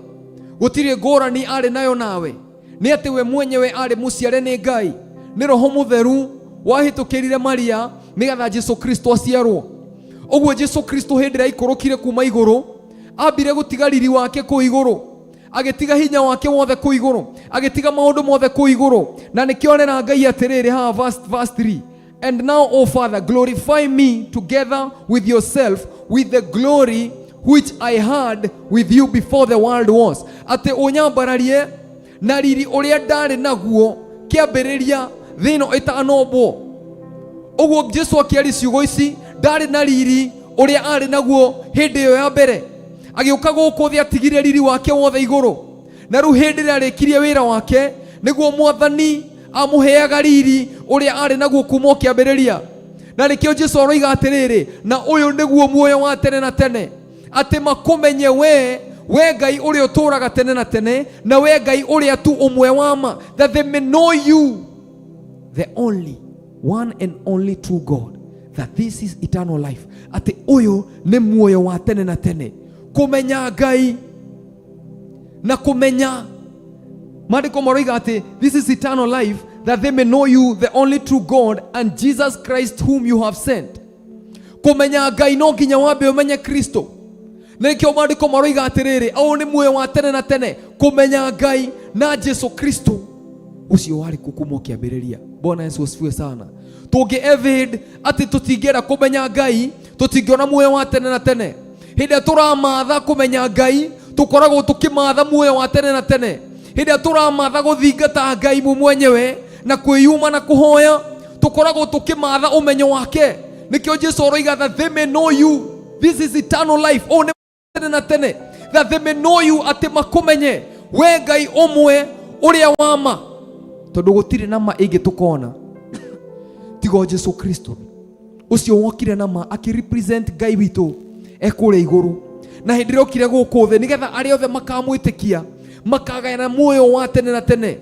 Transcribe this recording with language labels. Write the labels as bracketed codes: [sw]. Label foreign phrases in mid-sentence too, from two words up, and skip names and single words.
[ki] Gũtirĩ ngũrani arĩ nayo nawe, nĩ atĩ we mwenyewe arĩ mũciare nĩ Ngai, nĩ Roho Mũtheru wahĩtũkĩrire Maria nĩgetha Jesu Kristo aciarwo. Ũguo Jesu Kristo hĩndĩ ĩrĩa aikũrũkire kuma igũrũ, ambire gũtiga riri wake kũ igũrũ, agĩtiga hinya wake wothe kũ igũrũ, agĩtiga maũndũ mothe kũ igũrũ, na nĩkĩonera Ngai atĩrĩrĩ ha verse 3, [en] and now, O Father, glorify me together with yourself with the glory which I had with you before the world was. [ki] Ate unyambararie na riri uria ndari naguo kiambiriria thino itanombwo. Uguo Jesu akiari ciugo ici ndari na riri uria ari naguo hindi yo ya mbere. Agiuka guku thi atigire riri wake wothe iguru. Na riu hindi ria rikirie wira wake niguo Mwathani amuheaga riri uria ari naguo kuma kiambiriria. Na nikio Jesu aroiga atiriri, na uyu niguo muoyo wa tene na tene, ati makumenye we Ngai uria uturaga tene na tene, na we Ngai uria tu umwe wama, [en] that they may know you, the only one and only true God, that this is eternal life. [ki] Ati uyu ni muoyo wa tene na tene, kumenya Ngai na kumenya. Maandiko maroiga ati [en] this is eternal life, that they may know you, the only true God, and Jesus Christ whom you have sent. [ki] Kumenya Ngai no nginya wambe umenye Kristo. Na nikio maandiko maroiga atiriri, au ni muoyo wa tene na tene, kumenya Ngai na Jesu Kristo ucio wari kukumwo kiambiriria. [sw] Bwana Yesu asifiwe sana. [ki] Tungi evid ati tutingera kumenya Ngai, tutingiona muoyo wa tene na tene. Hinde turamatha kumenya Ngai, tukoragwo tukimatha muoyo wa tene na tene. Hinde turamatha guthingata Ngai mwenyewe na kwiyuma na kuhoya, tukoragwo tukimatha umenyo wake. Nikio Jesu aroiga [en] that they may know you, this is eternal life, [ki] o ne tene na tene, [en] that they may know you, [ki] ati makumenye we Ngai umwe uria wama. Tondu gutire nama ingi tukona tigo Jesu Kristo ucio wokire nama akirepresent Ngai witu ekure iguru, na hindi rokire guku thi nigetha aria othe makamwitikia makagayana muoyo wa tene na tene.